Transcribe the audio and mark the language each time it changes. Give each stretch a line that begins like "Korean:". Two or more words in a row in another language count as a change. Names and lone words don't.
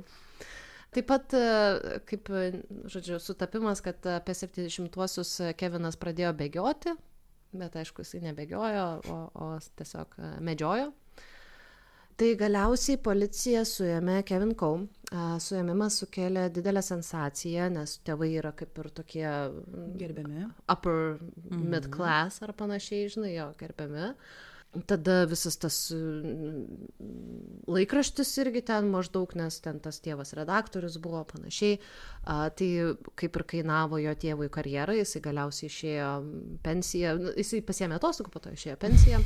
Lithuanian: Taip pat, kaip, sutapimas, kad apie 70-uosius Kevinas pradėjo bėgioti bet aišku, jisai nebėgiojo, o tiesiog medžiojo. Tai galiausiai policija suėmė Kevin Coe. Suėmimas sukėlė didelę sensaciją, nes tėvai yra kaip ir tokie Gerbiami.
English: Upper mid class
Lithuanian: ar panašiai, žinai, jo, gerbiami. Tada visas tas laikraštis irgi ten maždaug, nes ten tas tėvas redaktorius buvo panašiai. Tai kaip ir kainavo jo tėvui karjerą, jisai galiausiai išėjo pensiją, jisai pasiėmė atostogų, po to išėjo pensiją.